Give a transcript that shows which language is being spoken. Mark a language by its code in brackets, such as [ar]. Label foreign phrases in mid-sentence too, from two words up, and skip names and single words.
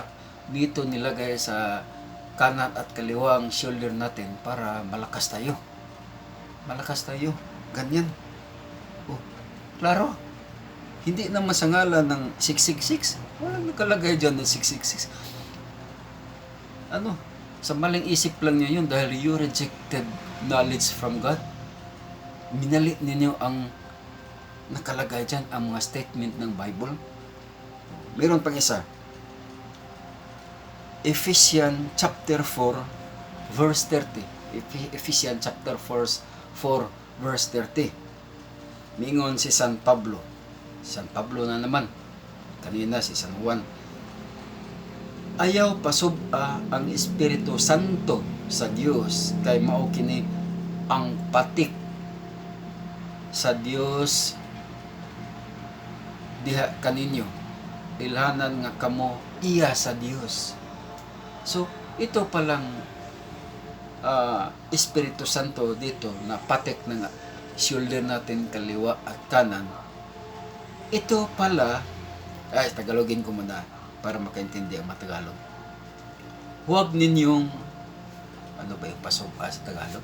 [tl] Dito nilagay sa kanan at kaliwang shoulder natin para malakas tayo. Malakas tayo. Ganyan. Oh, klaro. Hindi naman sa ngalan ng 666. Walang nakalagay dyan ng 666. Sa maling isip lang niyo yun dahil [en] you rejected knowledge from God. [tl] Minali ninyo ang nakalagay dyan, ang mga statement ng Bible. Mayroon pang isa. [en] Ephesians chapter 4 verse 30. Ephesians chapter 4 verse 30. [ceb] Mingon si San Pablo. San Pablo [tl] na naman. Kanina si San Juan. [ceb] Ayaw pasub-a ang Espiritu Santo sa Dios kay mao kini ang patik sa Dios diha kaninyo. Ilhanan nga kamo iya sa Dios. [tl] So, ito palang Espiritu Santo dito na patek ng shoulder natin kaliwa at kanan. Ito pala, Tagalogin ko muna para makaintindi ang Matagalog. Huwag ninyong, ano ba yung pasub-a sa Tagalog?